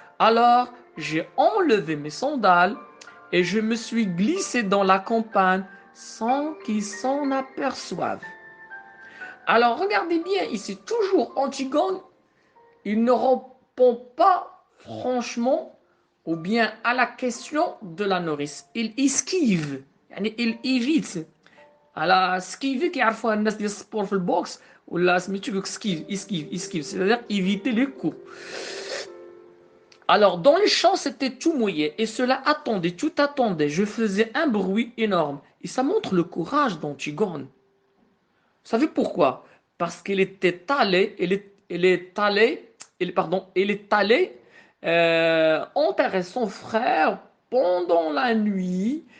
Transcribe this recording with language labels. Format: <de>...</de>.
<fr>Alors, j'ai enlevé mes sandales et je me suis glissé dans la campagne sans qu'ils s'en aperçoivent. Alors, regardez bien ici, toujours Antigone, il ne répond pas franchement ou bien à la question de la nourrice. Il esquive, il évite.</fr> <ar>على سكيفي كيعرفوها الناس ديال السبور في البوكس ولا سميتو كيقولك اسكيف</ar> <fr>c'est-à-dire éviter les coups. Alors dans les champs c'était tout mouillé et cela attendait, tout attendait. Je faisais un bruit énorme et ça montre le courage d'Antigone. Vous savez pourquoi? Parce qu'elle était allée, elle est allée enterrer son frère pendant la nuit.</fr>